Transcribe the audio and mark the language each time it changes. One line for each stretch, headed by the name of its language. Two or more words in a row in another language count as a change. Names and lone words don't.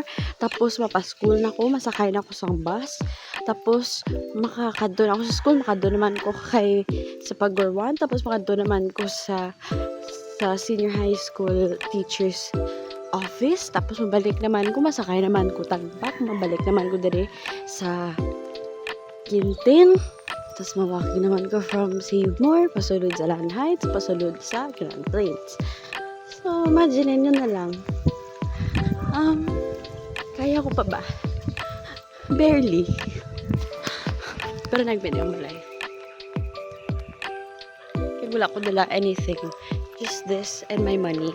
Hiligaynon: tapos mapa-school na ko, masakay na ko sa bus, tapos makakadto na ako sa school, makadto naman ko kay sa Pagorwan, tapos makadto naman ko sa
English: senior high school teachers office,
Hiligaynon: tapos mabalik naman ko, masakay naman ko Tagbak, mabalik naman ko diri sa Quintin, tapos mawaki naman ko from Save More, pasulod sa Land Heights, pasulod sa Grand Plains.
Filipino: So, imagine nyo na lang. Kaya ko pa ba?
Hiligaynon: Barely. Pero nagbinyo mo life. Kaya wala ko dala anything.
English: Just this and my money.